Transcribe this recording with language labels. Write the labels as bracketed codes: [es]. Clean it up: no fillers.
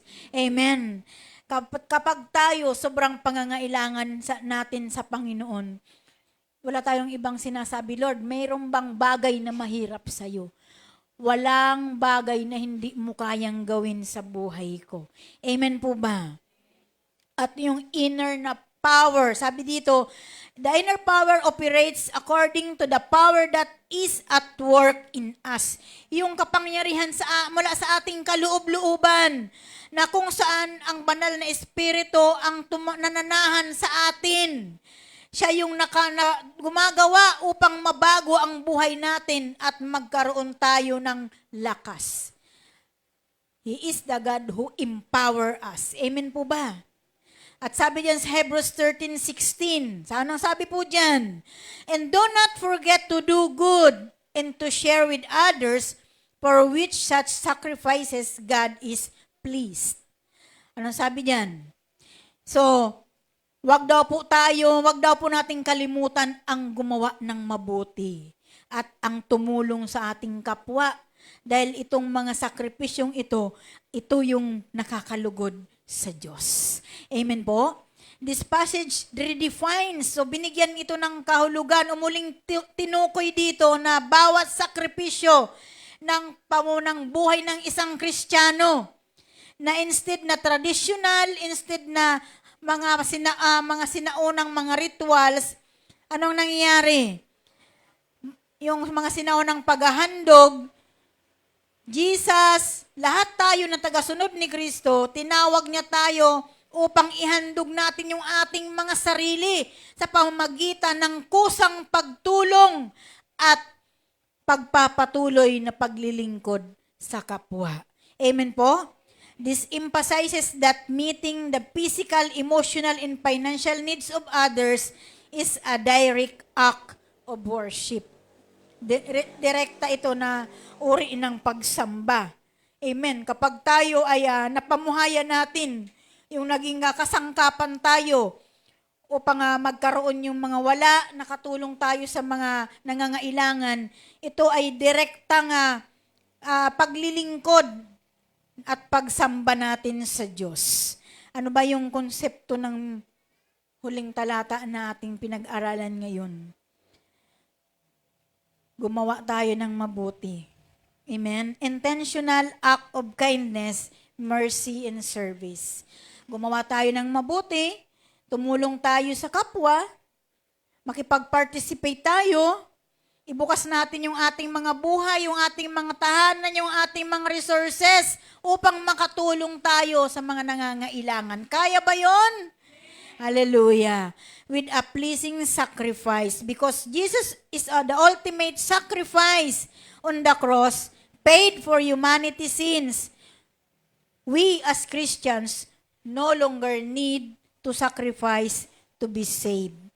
[tl] Amen. Kapag tayo sobrang pangangailangan natin sa Panginoon, wala tayong ibang sinasabi, Lord, mayroon bang bagay na mahirap sa'yo? Walang bagay na hindi mo kayang gawin sa buhay ko. Amen po ba? [en] At yung inner na power, [tl] sabi dito, [en] the inner power operates according to the power that is at work in us. [tl] Yung kapangyarihan mula sa ating kaloob-looban, na kung saan ang banal na espiritu ang nananahan sa atin. Siya yung gumagawa upang mabago ang buhay natin at magkaroon tayo ng lakas. [en] He is the God who empower us. [tl] Amen po ba? At sabi diyan sa Hebrews 13:16, anong sabi po diyan? [en] And do not forget to do good and to share with others, for which such sacrifices God is pleased. [tl] Anong sabi diyan? So, wag daw po nating kalimutan ang gumawa ng mabuti at ang tumulong sa ating kapwa. Dahil itong mga sakripisyong ito yung nakakalugod sa Diyos. Amen po? [en] This passage redefines, [tl] so binigyan ito ng kahulugan, umuling tinukoy dito na bawat sakripisyo ng pamunang buhay ng isang Kristiyano, na instead na traditional, instead na mga sinaunang mga rituals, anong nangyayari? Yung mga sinaunang paghahandog, Jesus, lahat tayo na tagasunod ni Kristo, tinawag niya tayo upang ihandog natin yung ating mga sarili sa pamamagitan ng kusang pagtulong at pagpapatuloy na paglilingkod sa kapwa. Amen po? [en] This emphasizes that meeting the physical, emotional, and financial needs of others is a direct act of worship. [tl] Direkta ito na uri ng pagsamba. Amen. Kapag tayo ay napamuhayan natin, yung naging kasangkapan tayo upang magkaroon yung mga wala, nakatulong tayo sa mga nangangailangan, ito ay direktang paglilingkod at pagsamba natin sa Diyos. Ano ba yung konsepto ng huling talata na ating pinag-aralan ngayon? Gumawa tayo ng mabuti. Amen? [en] Intentional act of kindness mercy, and service. [tl] Gumawa tayo ng mabuti, tumulong tayo sa kapwa, makipag-participate tayo, ibukas natin yung ating mga buhay, yung ating mga tahanan, yung ating mga resources upang makatulong tayo sa mga nangangailangan. Kaya ba yon? Hallelujah. [en] With a pleasing sacrifice. Because Jesus is the ultimate sacrifice on the cross, paid for humanity's sins. We as Christians no longer need to sacrifice to be saved.